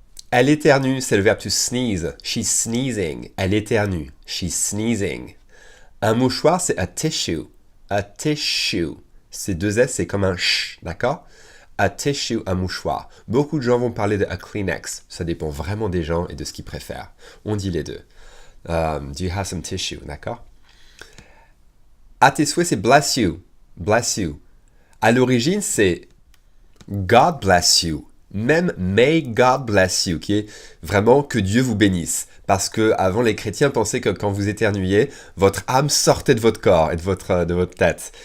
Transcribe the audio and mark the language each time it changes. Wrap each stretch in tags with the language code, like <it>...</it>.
<fr>Elle éternue, c'est le verbe to sneeze.</fr> <en>She's sneezing.</en> <fr>Elle éternue.</fr> <en>She's sneezing.</en> <fr>Un mouchoir, c'est a tissue. A tissue. C'est 2 S, c'est comme un ch, d'accord? A tissue, un mouchoir. Beaucoup de gens vont parler de a Kleenex. Ça dépend vraiment des gens et de ce qu'ils préfèrent. On dit les deux.</fr> <en>Do you have some tissue,</en> <fr>d'accord? À tes souhaits, c'est</fr> <en>bless you. Bless you.</en> <fr>À l'origine, c'est</fr> <en>God bless you.</en> <fr>Même</fr> <en>may God bless you,</en> <fr>qui est vraiment que Dieu vous bénisse. Parce que avant les chrétiens pensaient que quand vous éternuiez, votre âme sortait de votre corps et de votre tête.</fr>